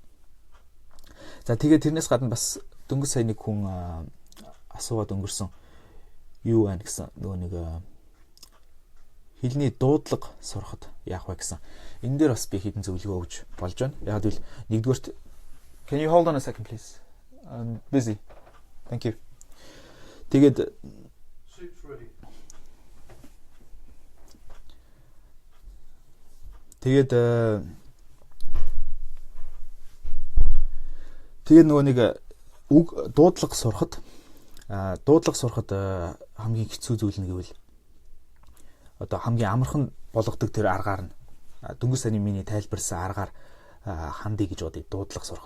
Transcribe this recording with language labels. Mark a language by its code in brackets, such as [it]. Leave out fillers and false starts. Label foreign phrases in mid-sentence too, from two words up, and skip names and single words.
[mn] За тэгээд тэрнээс гадна бас дөнгөж сая нэг хүн асууад өнгөрсөн юу байна гэсэн нөгөө нэг хэлний дуудлага сурахад яах вэ гэсэн. Энэ дээр бас би хэдэн зөвлөгөө өгж болж байна. Яг л нэгдүгээрт [en] Can you hold on a second please? I'm busy. Thank you. [mn] Тэгээд нөгөө нэг үг дуудлага сурахад хамгийн хэцүү зүйл нь гэвэл одоо хамгийн амархан болгодог тэр аргаар нь дөнгөж саяны миний тайлбарсан аргаар хандъя гэж бодъё дуудлага сурахад.